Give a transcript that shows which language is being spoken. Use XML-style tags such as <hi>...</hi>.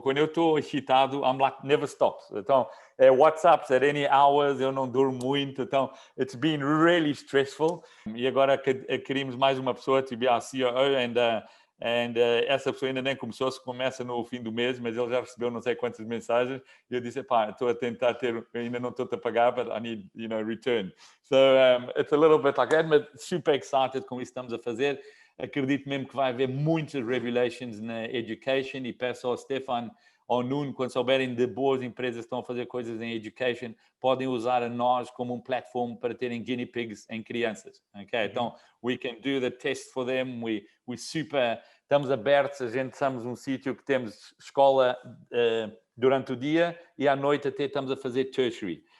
<pt>Quando eu estou excitado,</pt> <en>I'm like, never stops.</en> <pt>Então,</pt> <en>WhatsApps at any hours,</en> <pt>eu não durmo muito, então,</pt> <en>it's been really stressful.</en> <pt>E agora queríamos mais uma pessoa</pt> <en>to be our CEO, and</en> <pt>essa pessoa ainda nem começou, se começa no fim do mês, mas ele já recebeu não sei quantas mensagens, e eu disse, estou a tentar ainda não estou a pagar,</pt> <en>but I need, return. So, it's a little bit like that, but super excited</en> <pt>com isso que estamos a fazer. Acredito mesmo que vai haver muitas revelations na education, e peço ao Stefan, ao Nuno, quando souberem de boas empresas que estão a fazer coisas em education, podem usar a nós como um platform para terem guinea pigs em crianças. Okay? Então,</pt> <en>we can do the test for them, we</en> <pt>estamos abertos, a gente somos um sítio que temos escola durante o dia, e à noite até estamos a fazer tertiary.</pt>